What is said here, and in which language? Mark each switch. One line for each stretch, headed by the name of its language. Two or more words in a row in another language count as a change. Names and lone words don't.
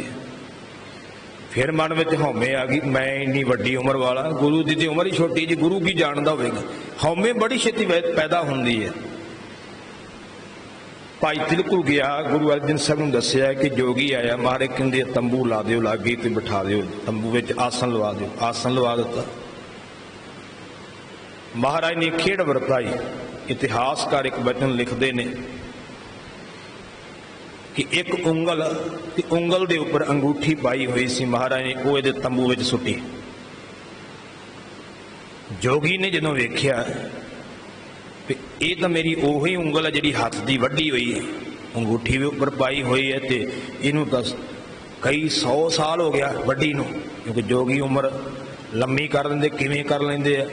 Punjabi: ਫਿਰ ਮਨ ਵਿੱਚ ਹਉਮੈ ਆ ਗਈ, ਮੈਂ ਇੰਨੀ ਵੱਡੀ ਉਮਰ ਵਾਲਾ, ਗੁਰੂ ਜੀ ਦੀ ਉਮਰ ਹੀ ਛੋਟੀ ਜੀ, ਗੁਰੂ ਕੀ ਜਾਣਦਾ ਹੋਵੇਗਾ। ਹਉਮੈ ਬੜੀ ਛੇਤੀ ਪੈਦਾ ਹੁੰਦੀ ਹੈ। ਭਾਈ ਤਿਲਕੂ ਗਿਆ, ਗੁਰੂ ਅਰਜਨ ਸਾਹਿਬ ਨੂੰ ਦੱਸਿਆ ਕਿ ਜੋਗੀ ਆਇਆ। ਮਹਾਰਾਜ ਕਹਿੰਦੇ ਤੰਬੂ ਲਾ ਦਿਓ ਲਾਗੇ ਤੇ ਬਿਠਾ ਦਿਓ, ਤੰਬੂ ਵਿੱਚ ਆਸਣ ਲਵਾ ਦਿਓ। ਆਸਣ ਲਵਾ ਦਿੱਤਾ। ਮਹਾਰਾਜ ਨੇ ਖੇਡ ਵਰਤਾਈ। ਇਤਿਹਾਸਕਾਰ ਏਕ ਵਚਨ ਲਿਖਤੇ ਨੇ ਕਿ ਏਕ ਉਂਗਲ ਤੇ ਉਂਗਲ ਦੇ ਉੱਪਰ ਅੰਗੂਠੀ ਪਾਈ ਹੋਈ ਸੀ ਮਹਾਰਾਜ ਨੇ, ਵੋ ਇਹਦੇ ਤੰਬੂ ਵਿੱਚ ਸੁੱਟੀ। ਜੋਗੀ ਨੇ ਜਦੋਂ ਵੇਖਿਆ ਕਿ ਯੇ ਤੋ ਮੇਰੀ ਉਹੀ ਉਂਗਲ ਹੈ ਜਿਹੜੀ ਹੱਥ ਦੀ ਵੱਢੀ ਹੋਈ ਹੈ, ਅੰਗੂਠੀ ਭੀ ਉੱਪਰ ਪਾਈ ਹੋਈ ਹੈ, ਤੋ ਇਨੂੰ ਤੋ ਕਈ 100 ਸਾਲ ਹੋ ਗਿਆ ਵੱਢੀ ਨੂੰ, ਕਿਉਂਕਿ ਜੋਗੀ ਉਮਰ ਲੰਮੀ ਕਰ ਲੈਂਦੇ, ਕਿਵੇਂ ਕਰ ਲੈਂਦੇ ਆ।